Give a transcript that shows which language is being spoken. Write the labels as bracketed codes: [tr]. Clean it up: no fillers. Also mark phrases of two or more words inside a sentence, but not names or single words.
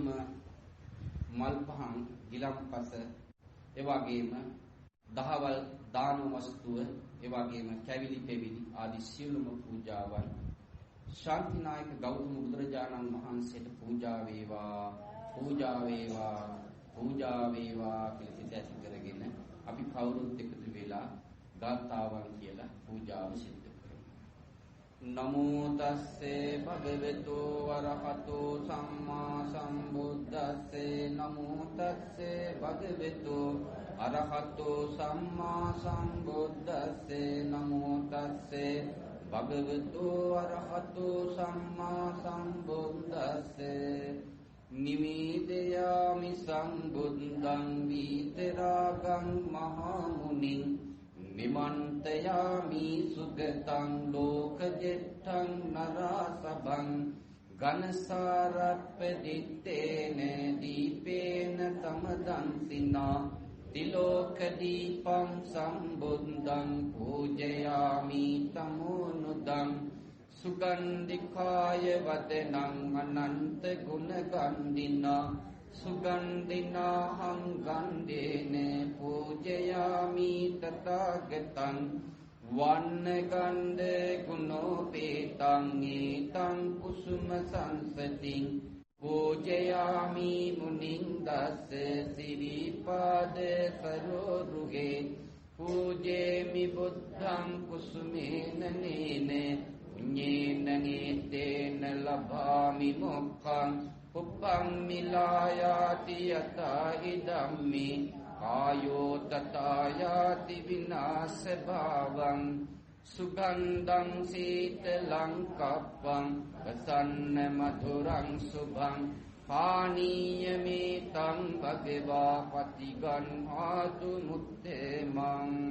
[si] මල් පහන් ගිලම්පස එවැගේම දහවල් දාන වස්තුව එවැගේම කැවිලි පෙවිලි ආදී සියලුම පූජාවන් ශාන්තිනායක ගෞතම බුදුරජාණන් වහන්සේට පූජා වේවා පූජා වේවා පූජා වේවා කියලා ඇති කරගෙන අපි කවුරුත් එකතු වෙලා ගාථාවන් කියලා පූජාව සිදු කරමු. [pi] නමෝ තස්සේ භගවතු වරහතෝ සම්මා සම්බුද්දස්සේ නමෝ තස්සේ භගවතු අරහතෝ සම්මා සම්බුද්දස්සේ නමෝ තස්සේ භගවතු අරහතෝ සම්මා සම්බුද්දස්සේ නිමීදයාමි සම්බුද්ධං වීතරාගං මහා මුනිං නිමන්තයාමි සුගතං ලෝකජෙට්ඨං නරසභං ඝනසාරප්පදිත්තේන දීපේන තමදන්සිනා තිලෝක දීපං සම්බුද්ධං පූජයාමි තමෝනුදං සුගන්ධිකාය වදනං අනන්ත ගුණ ගන්ධිනා සුගන්ධිනාහං ගන්ධේන පූජයාමි තථාගතං වන්න ගන්ධ ගුණෝපේතං ඊතං කුසුම සංසතින් පූජයාමි මුනිං දස්ස සිරිපාද සරෝරුගේ පූජේමි බුද්ධං කුසුමේන නේන පුඤ්ඤේන නේතේන ලභාමි මොක්ඛං උප්පං මිලායාති යතා ඉදම්මි කායෝ තථායාති විනාශ භාවං සුගන්ධං සීතලං කප්පං වසන්න මధుරං සුභං පානීයමේතං භගවා පතිගන්හාතු මුත්තේමං